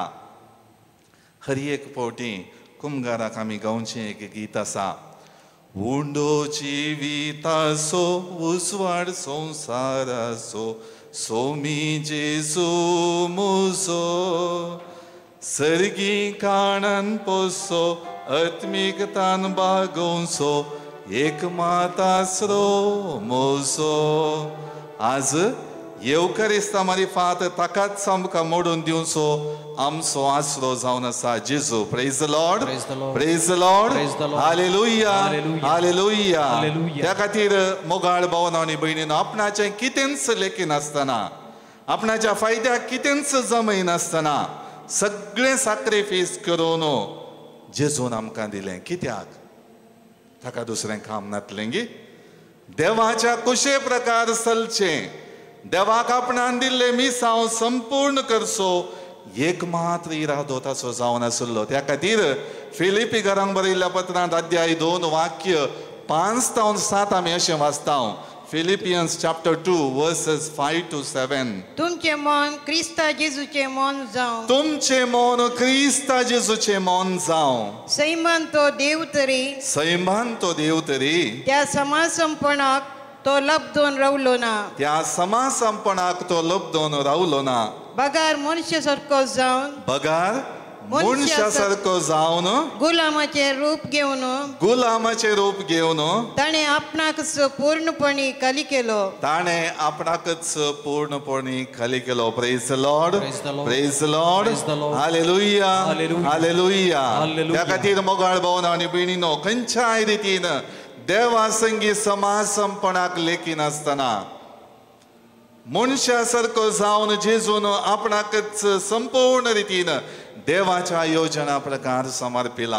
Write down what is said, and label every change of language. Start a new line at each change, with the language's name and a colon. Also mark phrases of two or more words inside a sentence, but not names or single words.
Konkani: हर एक फावटी कुमगाराक आमी गावचें एक गीत आसा, उंडो जिविताचो उजवाड संवसाराचो सोमी जेजू म्हजो, सर्गी काणान पोसो आत्मीकतान बागोवचो एक मातासरो म्हजो. आज येवकारिस्ता मारिफात ताकाच आमकां मोडून दिवचो आमचो आसरो जावन आसा जेजू.
English: Praise the Lord, Praise the Lord. Praise the Lord, Praise the Lord. हालेलुया, Hallelujah. हालेलुया. Hallelujah.
Konkani: त्या खातीर मोगाळ भावना आनी भयणीनो, आपणाचें कितेंच लेखी नासतना, आपणाच्या फायद्याक कितेंच जमय नासतना सगळें सॅक्रिफायस करून जेजून आमकां दिलें. कित्याक ताका दुसरें काम नातलें गी. देवाच्या कुशे प्रकार चलचें, देवाक आपणान दिल्लें मिसांव संपूर्ण करचो एक मात्र इरादो ताचो जावन आशिल्लो. त्या खातीर फिलिपी घरांक बरयल्ल्या पत्रांत अध्याय 2 वाक्य 5 ते 7 आमी अशें वाचता.
English: Philippians chapter 2 verses 5 to 7.
Konkani: तुमचे मन क्रिस्ता जेजूचे मन जावं, तुमचे मन क्रिस्ता जेजूचे मन जावं. सैमान तो देव तरी, सैमान तो देव तरी, त्या समासंपणाक तो लब्धून रावलो ना, त्या समासंपणाक तो लब्धून रावलो ना. बगार मनुष्य सारको जावन, बगार मनशा सारको जावन, गुलामाचे रूप घेवन, गुलामाचे रूप घेवन ताणे आपणाकच पूर्णपणी खाली केलो. ताणें आपणाकच पूर्णपणी खाली केलो.
English: Praise the Lord, Praise the Lord. Praise the Lord, Praise the Lord. हालेलुया, Hallelujah. हालेलुया. Hallelujah.
Konkani: त्या खातीर मोगाळ भावना आनी भयणीनो, खंयच्याय रितीन देवा संगी समासंपणाक लेखी नासतना मनशा सारको जावन जेजून आपणाकच संपूर्ण रितीन देवाच्या योजना प्रकार समर्पिला.